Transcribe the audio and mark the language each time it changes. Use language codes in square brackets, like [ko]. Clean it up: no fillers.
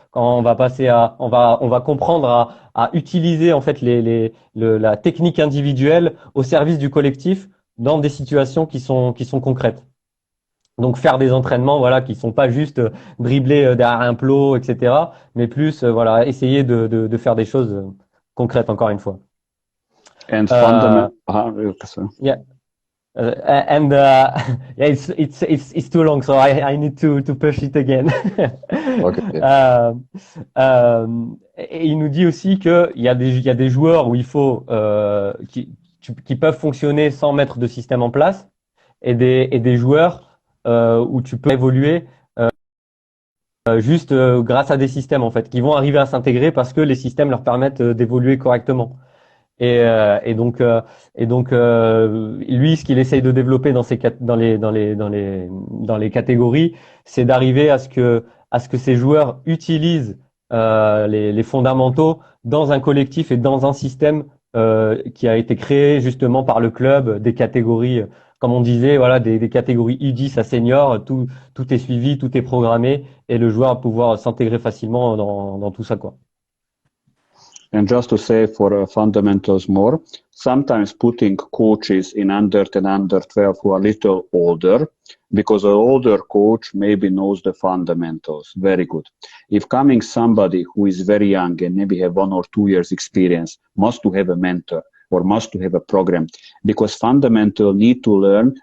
[fr] Quand on va comprendre à utiliser en fait la technique individuelle au service du collectif dans des situations qui sont concrètes. Donc faire des entraînements voilà qui sont pas juste dribbler derrière un plot, etc. Mais plus voilà essayer de faire des choses concrètes encore une fois. [en] And Euh, fundamental. yeah. And yeah, it's too long, so I need to push it again. Okay. [fr] Euh, et il nous dit aussi il y a des joueurs où il faut qui peuvent fonctionner sans mettre de système en place et des joueurs où tu peux évoluer juste grâce à des systèmes en fait qui vont arriver à s'intégrer parce que les systèmes leur permettent d'évoluer correctement. Et donc lui, ce qu'il essaye de développer dans dans les catégories, c'est d'arriver à ce que ces joueurs utilisent les fondamentaux dans un collectif et dans un système qui a été créé justement par le club, des catégories, comme on disait, voilà, des catégories U10 à senior, tout est suivi, tout est programmé, et le joueur va pouvoir s'intégrer facilement dans tout ça, quoi. [en] And just to say for fundamentals more, sometimes putting coaches in under 10, under 12 who are a little older, because an older coach maybe knows the fundamentals very good. If coming somebody who is very young and maybe have 1 or 2 years experience, must to have a mentor or must to have a program, because fundamental need to learn.